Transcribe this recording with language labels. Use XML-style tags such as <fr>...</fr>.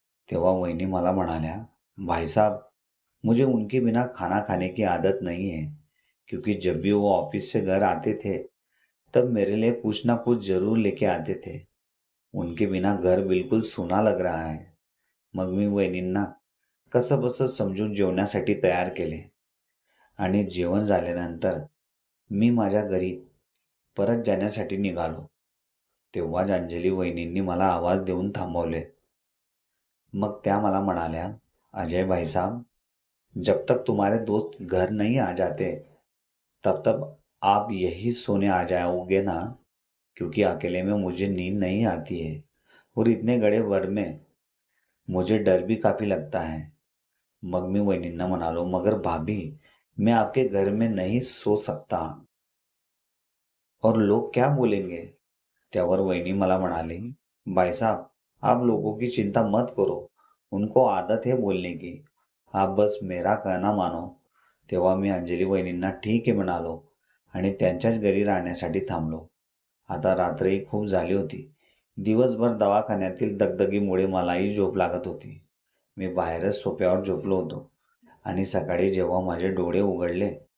<mr>तेव्हा वहिनी मला म्हणाल्या,</mr> <hi>भाईसाहब मुझे उनके बिना खाना खाने की आदत नहीं है, क्योंकि जब भी वो ऑफिस से घर आते थे तब मेरे लिए कुछ ना कुछ जरूर लेके आते थे. उनके बिना घर बिलकुल सूना लग रहा है.</hi> <mr>मग मी वहिनींना कसंबसं समजून जेवण्यासाठी तयार केले आणि जेवण झाल्यानंतर मी माझ्या घरी परत जाण्यासाठी निघालो. तेव्हाच अंजली वहिनींनी मला आवाज देऊन थांबवले. मग त्या मला म्हणाल्या,</mr> <hi>अजय भाईसाहब जब तक तुम्हारे दोस्त घर नहीं आ जाते तब तक आप यही सोने आ जाओगे ना, क्योंकि अकेले में मुझे नींद नहीं आती है और इतने बड़े घर में मुझे डर भी काफ़ी लगता है.</hi> <mr>मग मी वहिनींना म्हणालो,</mr> <hi>मगर भाभी मैं आपके घर में नहीं सो सकता और लोग क्या बोलेंगे.</hi> <mr>त्यावर वहिनी मला म्हणाली,</mr> <hi>भाईसाहब आप लोगों की चिंता मत करो, उनको आदत है बोलने की, आप बस मेरा कहना मानो.</hi> <mr>तेव्हा मी अंजली वहिनींना ठीक आहे म्हणालो आणि त्यांच्याच घरी राहण्यासाठी थांबलो. आता रात्रही खूप झाली होती. दिवसभर दवाखान्यातील दगदगीमुळे मलाही झोप लागत होती. मी बाहेरच सोफ्यावर झोपलो होतो आणि सकाळी जेव्हा माझे डोळे उघडले</mr>